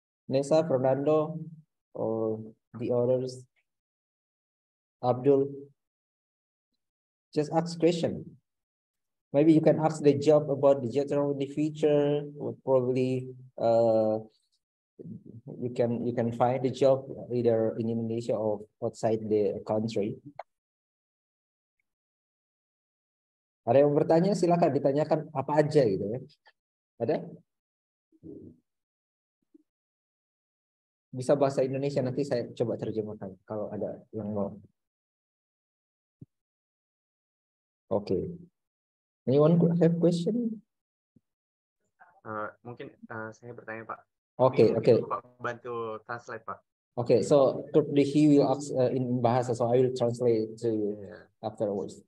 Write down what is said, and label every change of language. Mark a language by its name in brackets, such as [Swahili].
[English] Nessa, Fernando, or the others? Abdul? Just ask question. Maybe you can ask the job about the geothermal in the future, or probably you can find the job either in Indonesia or outside the country. [Indonesian] Ada yang bertanya, silakan ditanyakan apa aja gitu ya. Ada? Bisa bahasa Indonesia, nanti saya coba terjemahkan kalau ada yang mau. [English] Okay. Anyone have question? [Indonesian] Mungkin saya bertanya, Pak. [English] Okay. [Indonesian] Pak bantu translate, Pak. [English] Okay, so he will ask in bahasa, so I will translate to you afterwards.